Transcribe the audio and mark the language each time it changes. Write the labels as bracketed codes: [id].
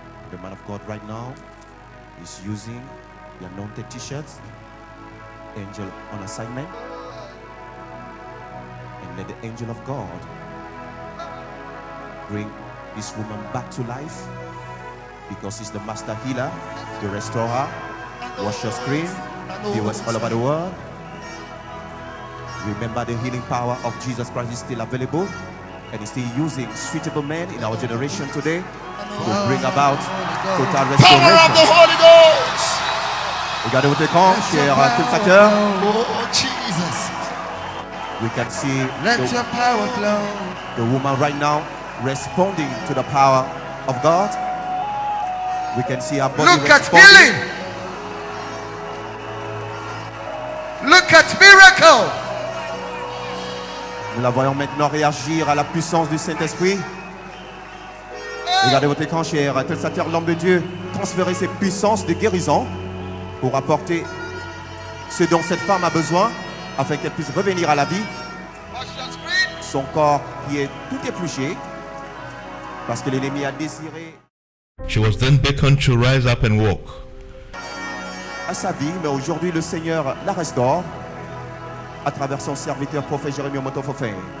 [en] The man of God right now is using the anointed t-shirt, angel on assignment, and let the angel of God bring this woman back to life, because he's the master healer, the restorer. Watch your screen, viewers all over the world. Remember, the healing power of Jesus Christ is still available, and he's still using suitable men in our generation today to bring about total restoration. Holy Ghost. [fr] Regardez votre écran, chers téléspectateurs. [en] Oh, Jesus. We can see Let the, your power flow. the woman right now responding to the power of God. We can see her body Look at responding. healing. Look at miracle. [fr] Nous la voyons maintenant réagir à la puissance du Saint-Esprit. Regardez votre écran, chers téléspectateurs. L'homme de Dieu transférer ses puissances de guérison pour apporter ce dont cette femme a besoin afin qu'elle puisse revenir à la vie. Son corps qui est tout épluché parce que l'ennemi a désiré [en] She was then beckoned to rise up and walk. [fr] à sa vie, mais aujourd'hui le Seigneur la restaure à travers son serviteur prophète Jérémie Motofofé.